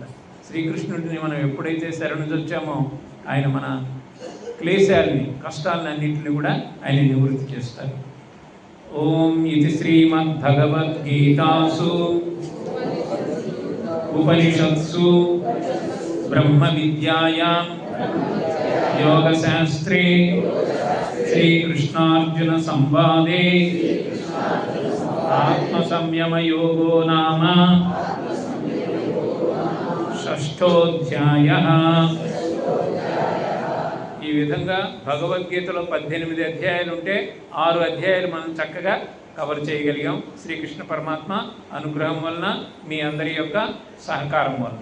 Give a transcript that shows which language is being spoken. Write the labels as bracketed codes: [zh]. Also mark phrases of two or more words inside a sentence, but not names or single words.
[te] శ్రీకృష్ణుడిని మనం ఎప్పుడైతే శరణుజొచ్చామో ఆయన మన క్లేశాలని, కష్టాలని అన్నింటిని కూడా ఆయన నివృత్తి చేస్తారు. [sa] ఓం ఇది శ్రీమద్భగవద్గీతాసు ఉపనిషత్సు బ్రహ్మ విద్యాయాం योगशास्त्रे श्रीकृष्णार्जुन संवादे आत्मसंयमयोगो नाम షష్ఠోధ్యాయః. [te] ఈ విధంగా భగవద్గీతలో 18 అధ్యాయాలు ఉంటే 6 అధ్యాయాలు మనం చక్కగా కవర్ చేయగలిగాం. శ్రీకృష్ణ పరమాత్మ అనుగ్రహం వలన, మీ అందరి యొక్క సహకారం వలన.